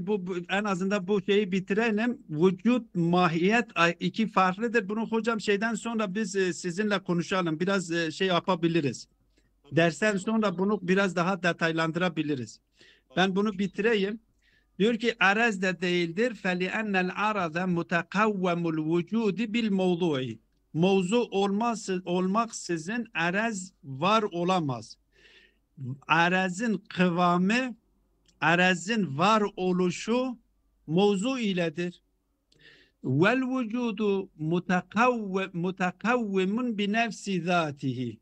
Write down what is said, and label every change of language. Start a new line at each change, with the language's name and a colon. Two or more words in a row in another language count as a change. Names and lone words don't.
Turkish: Bu en azından bu şeyi bitirelim. Vücut, mahiyet iki farklıdır. Bunu hocam şeyden sonra biz sizinle konuşalım. Biraz şey yapabiliriz. Dersten sonra bunu biraz daha detaylandırabiliriz. Ben bunu bitireyim. Diyor ki araz da değildir.
Arabic: فَلِأَنَّ الْعَرَضَ مُتَقَوَّمُ الْوُجُودِ بِالْمَوْضُعِ.
Turkish: Mevzu olmaksızın araz var olamaz. Arazın kıvamı, arazın var oluşu mevzu iledir.
Arabic: والوجود متقوم بنفس ذاته.